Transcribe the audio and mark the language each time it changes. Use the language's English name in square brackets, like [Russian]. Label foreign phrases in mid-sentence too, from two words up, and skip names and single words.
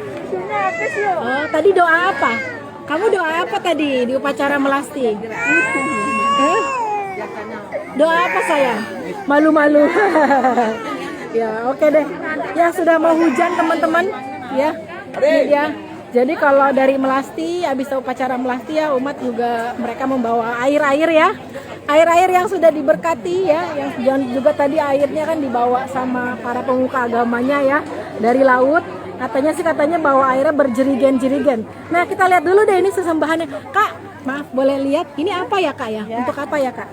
[Indonesian] Oh, tadi doa apa? Kamu doa apa tadi di upacara melasti? Doa apa sayang? Malu-malu. Ya, oke deh. Ya sudah mau hujan teman-teman. Ya. Ya. Jadi kalau dari melasti, habis upacara melasti ya umat juga mereka membawa air-air ya. Air-air yang sudah diberkati ya, yang juga tadi airnya kan dibawa sama para pemuka agamanya ya dari laut. Katanya bawa airnya berjerigen-jerigen. Nah kita lihat dulu deh ini sesembahannya. Kak, maaf boleh lihat? Ini apa ya Kak ya? Untuk apa ya Kak?